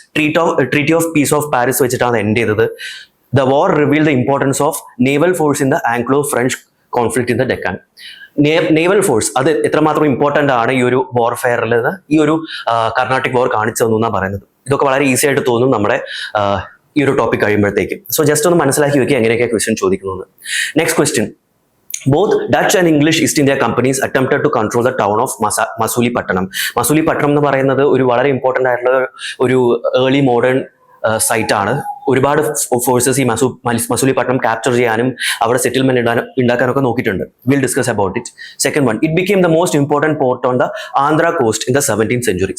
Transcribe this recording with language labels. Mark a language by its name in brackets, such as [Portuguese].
[English] treaty of peace of Paris [Malayalam] വെച്ചിട്ടാണ് end ചെയ്തത്. [English] The war reveal the importance of naval force in the Anglo French conflict in the Deccan. [Malayalam] Naval force അത് എത്രമാത്രം important ആണ് ഈ ഒരു വാർഫെയറിൽ ഈ ഒരു കർണാട്ടിക് വാർ കാണിച്ചു തന്നു എന്നാണ് പറയുന്നത്. ഇതൊക്കെ വളരെ ഈസി ആയിട്ട് തോന്നും നമ്മുടെ ഈ ഒരു ടോപ്പിക് കഴിയുമ്പോഴത്തേക്കും. സോ ജസ്റ്റ് ഒന്ന് മനസ്സിലാക്കി വെക്കുക എങ്ങനെയൊക്കെ ക്വസ്റ്റ്യൻ ചോദിക്കുന്നത്. [English] Next question, both Dutch and English East India companies attempted to control the town of Masulipatanam. [Malayalam] Masulipatnam എന്ന് പറയുന്നത് ഒരു വളരെ ഇമ്പോർട്ടൻ്റ് ആയിട്ടുള്ള ഒരു ഏർലി മോഡേൺ സൈറ്റ് ആണ്. ഒരുപാട് ഫോഴ്സസ് ഈ മസൂലിപട്ടണം ക്യാപ്ചർ ചെയ്യാനും അവിടെ സെറ്റിൽമെന്റ് ഉണ്ടാക്കാനൊക്കെ നോക്കിയിട്ടുണ്ട്. [English] Will discuss about it. Second one, it became the most important port on the Andhra coast in the 17th century.